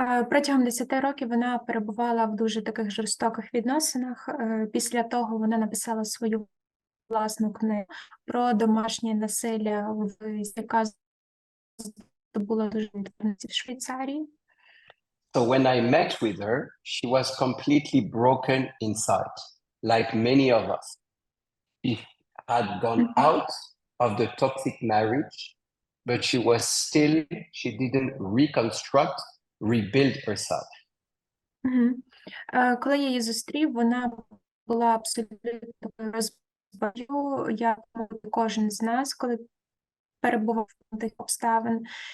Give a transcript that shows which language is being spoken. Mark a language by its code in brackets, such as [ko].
[uk] Протягом 10 років вона перебувала в дуже таких жорстоких відносинах. Після того вона написала свою власну книгу про домашнє насилля, яка здобула дуже відомість в Швейцарії. [en] So when I met with her, she was completely broken inside, like many of us. She had gone out of the toxic marriage, but she didn't rebuild herself. [uk] Коли я її зустрів, вона була абсолютно розбитою, як кожен з нас, коли перебував в тих обставин.